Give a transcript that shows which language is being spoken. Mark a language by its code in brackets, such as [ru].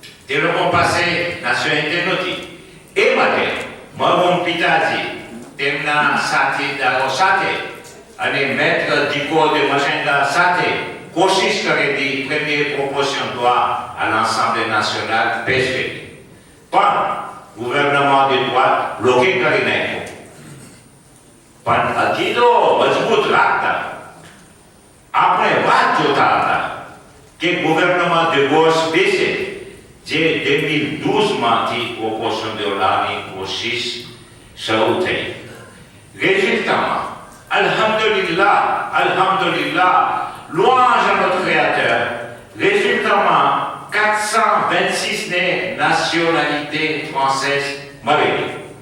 [gu] તે લોકો પાસે nationalité નહોતી. એ માટે મરહુમ પિતાજી તેમના સાથીદારો સાથે અને maître Dicot de Machinga સાથે કોશિશ કરેલી [fr] première proposition doit à l'Assemblée nationale [gu] પેશ કરી. પણ [fr] gouvernement de droite bloqué [gu] કરી નાખ્યો. પણ અકીદો મજબૂત રાખતા આપણે વાત જોતા હતા કે [fr] gouvernement de gauche [gu] બેસે જે 2012 માંથી [fr] opposition de [gu] લાવવાની કોશિશ શરૂ થઈ. [fr] Résultat, Alhamdulillah, louange à notre Créateur. Résultat, 426 nationalités françaises mariées.